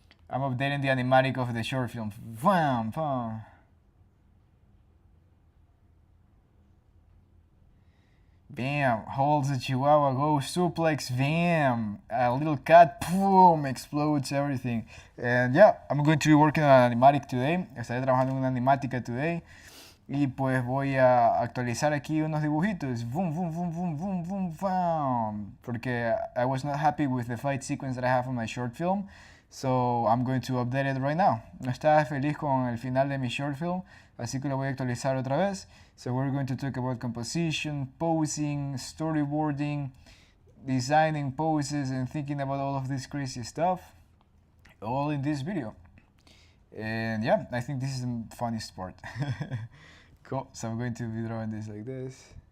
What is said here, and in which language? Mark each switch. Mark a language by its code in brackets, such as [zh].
[en] I'm updating the animatic of the short film. Bam, bam. Bam, holds the chihuahua, goes suplex, bam, a little cat, boom, explodes everything. And yeah, I'm going to be working on an animatic today. [es] Estaré trabajando en una animática today. Y pues voy a actualizar aquí unos dibujitos. [en] Boom, boom, boom, boom, boom, boom, boom. Porque I was not happy with the fight sequence that I have on my short film. So I'm going to update it right now. [es] No estaba feliz con el final de mi short film, así que lo voy a actualizar otra vez. [en] So we're going to talk about composition, posing, storyboarding, designing poses, and thinking about all of this crazy stuff, all in this video. And yeah, I think this is the funniest part. Cool, so I'm going to be drawing this like this.